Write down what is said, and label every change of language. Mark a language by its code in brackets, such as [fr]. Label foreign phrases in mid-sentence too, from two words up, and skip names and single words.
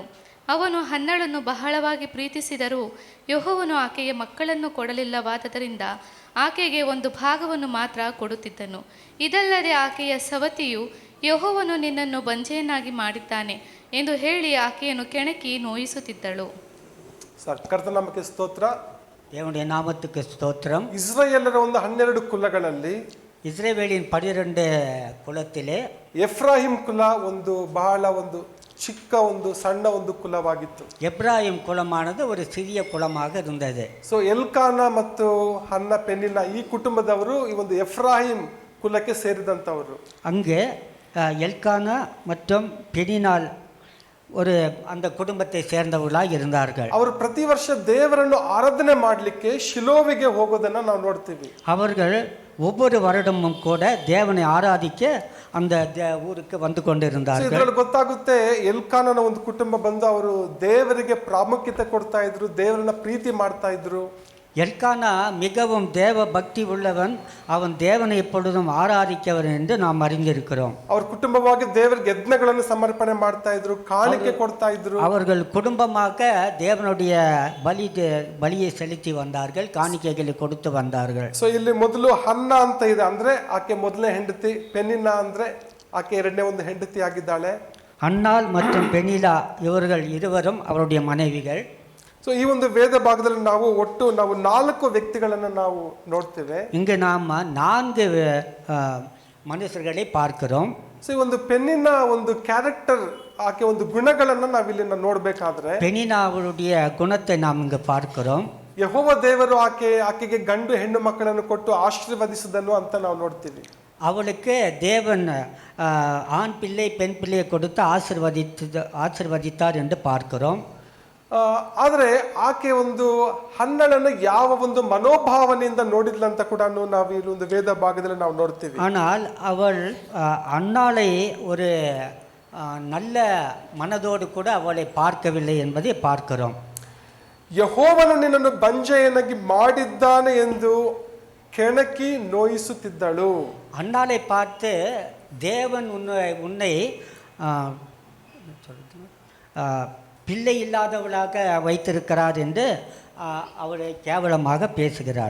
[kn] ಅವನು ಹನ್ನಳನ್ನು ಬಹಳವಾಗಿ ಪ್ರೀತಿಸಿದರೂ ಯೆಹೋವನು ಆಕೆಗೆ ಮಕ್ಕಳನ್ನು ಕೊಡಲಿಲ್ಲವಾದ್ದರಿಂದ ಆಕೆಗೆ ಒಂದು ಭಾಗವನ್ನು ಮಾತ್ರ ಕೊಡುತ್ತಿದ್ದನು. ಇದಲ್ಲದೆ ಆಕೆಯ ಸವತಿಯು ಯೆಹೋವನು ನಿನ್ನನ್ನು ಬಂಜೆಯನ್ನಾಗಿ ಮಾಡಿದ್ದಾನೆ ಎಂದು ಹೇಳಿ ಆಕೆಯನ್ನು ಕೆಣಕಿ ನೋಯಿಸುತ್ತಿದ್ದಳು. ಕರ್ತನಾಮಕ್ಕೆ ಸ್ತೋತ್ರ. [ta] தேவனுடைய நாமத்துக்கு ஸ்தோத்திரம். [kn] ಇಸ್ರಾಯೇಲರ ಒಂದು 12 ಕುಲಗಳಲ್ಲಿ, [ta] இஸ்ரவேலின் 12 குலத்திலே [kn] ಎಫ್ರಾಹಿಂ ಕುಲ ಒಂದು ಬಹಳ ಒಂದು ಚಿಕ್ಕ ಒಂದು ಸಣ್ಣ ಒಂದು ಕುಲವಾಗಿತ್ತು. [ta] எப்ராயிம் குலமானது ஒரு சிறிய குலமாக இருந்தது. [kn] ಸೊ ಎಲ್ಕಾನ ಮತ್ತು ಹನ್ನ ಪೆನ್ನಿನ ಈ ಕುಟುಂಬದವರು ಈ ಒಂದು ಎಫ್ರಾಹಿಂ ಕುಲಕ್ಕೆ ಸೇರಿದಂಥವರು. [ta] அங்கே எல்கானா மற்றும் பெனினாள் ஒரு அந்த குடும்பத்தை சேர்ந்தவர்களாக இருந்தார்கள். [kn] ಅವರು ಪ್ರತಿ ವರ್ಷ ದೇವರನ್ನು ಆರಾಧನೆ ಮಾಡಲಿಕ್ಕೆ ಶಿಲೋವಿಗೆ ಹೋಗೋದನ್ನ ನಾವು ನೋಡ್ತೀವಿ. [ta] அவர்கள் ஒவ்வொரு வருடமும் கூட தேவனை ஆராதிக்க அந்த ஊருக்கு வந்து கொண்டிருந்தார்கள். [kn] ಇದರಲ್ಲಿ ಗೊತ್ತಾಗುತ್ತೆ ಎಲ್ಕಾನನ ಒಂದು ಕುಟುಂಬ ಬಂದು ಅವರು ದೇವರಿಗೆ ಪ್ರಾಮುಖ್ಯತೆ ಕೊಡ್ತಾ ಇದ್ರು, ದೇವರನ್ನ ಪ್ರೀತಿ ಮಾಡ್ತಾ ಇದ್ರು. [ta] எல்கானா மிகவும் தேவ பக்தி உள்ளவன், அவன் தேவனை எப்பொழுதும் ஆராதிக்கவன் என்று நாம் அறிந்திருக்கிறோம். [kn] ಅವ್ರ ಕುಟುಂಬವಾಗಿ ದೇವರಿಗೆ ಯಜ್ಞಗಳನ್ನು ಸಮರ್ಪಣೆ ಮಾಡ್ತಾ ಇದ್ರು, ಕಾಣಿಕೆ ಕೊಡ್ತಾ ಇದ್ರು. [ta] அவர்கள் குடும்பமாக தேவனுடைய பலியை செலுத்தி வந்தார்கள், காணிக்கைகளை கொடுத்து வந்தார்கள். [kn] ಸೊ ಇಲ್ಲಿ ಮೊದಲು ಹನ್ನ ಅಂತ ಇದೆ, ಅಂದ್ರೆ ಆಕೆ ಮೊದಲನೇ ಹೆಂಡತಿ. ಪೆನ್ನಿನ ಅಂದ್ರೆ ಆಕೆ ಎರಡನೇ ಒಂದು ಹೆಂಡತಿ ಆಗಿದ್ದಾಳೆ. [ta] அன்னாள் மற்றும் பெனிலா இவர்கள் இருவரும் அவருடைய மனைவிகள். [kn] ಸೊ ಈ ಒಂದು ವೇದ ಭಾಗದಲ್ಲಿ ನಾವು ಒಟ್ಟು 4 ವ್ಯಕ್ತಿಗಳನ್ನು ನಾವು ನೋಡ್ತೇವೆ. [ta] இங்கு நாம் 4 மனுஷர்களை பார்க்கிறோம். [kn] ಸೊ ಈ ಒಂದು ಪೆನ್ನಿನ ಒಂದು ಕ್ಯಾರೆಕ್ಟರ್, ಆಕೆ ಒಂದು ಗುಣಗಳನ್ನು ನಾವಿಲ್ಲಿ ನೋಡ್ಬೇಕಾದ್ರೆ [ta] பெனினா அவருடைய குணத்தை நாம் இங்கு பார்க்கிறோம். [kn] ಯೆಹೋವ ದೇವರು ಆಕೆಗೆ ಗಂಡು ಹೆಣ್ಣು ಮಕ್ಕಳನ್ನು ಕೊಟ್ಟು ಆಶೀರ್ವದಿಸಿದನು ಅಂತ ನಾವು ನೋಡ್ತೀವಿ. [ta] அவளுக்கு தேவன் ஆண் பிள்ளை பெண் பிள்ளையை கொடுத்து ஆசீர்வதித்தார் என்று பார்க்கிறோம். [kn] ಆದರೆ ಆಕೆ ಒಂದು ಹನ್ನಳನ್ನು ಯಾವ ಒಂದು ಮನೋಭಾವನೆಯಿಂದ ನೋಡಿದ್ಲಂತ ಕೂಡ ನಾವು ಇಲ್ಲಿ ಒಂದು ವೇದ ಭಾಗದಲ್ಲಿ ನಾವು ನೋಡ್ತೀವಿ. [ta] ஆனால் அவள் அன்னாளை ஒரு நல்ல மனதோடு கூட அவளை பார்க்கவில்லை என்பதை பார்க்கிறோம். [kn] ಯೆಹೋವನು ನಿನ್ನನ್ನು ಬಂಜೆಯನ್ನಾಗಿ ಮಾಡಿದ್ದಾನೆ ಎಂದು ಕೆಣಕಿ ನೋಯಿಸುತ್ತಿದ್ದಳು. [ta] அன்னாளை பார்த்து தேவன் உன்னை பிள்ளை இல்லாதவளாக வைத்திருக்கிறார் என்று அவளை கேவலமாக பேசுகிறாள்.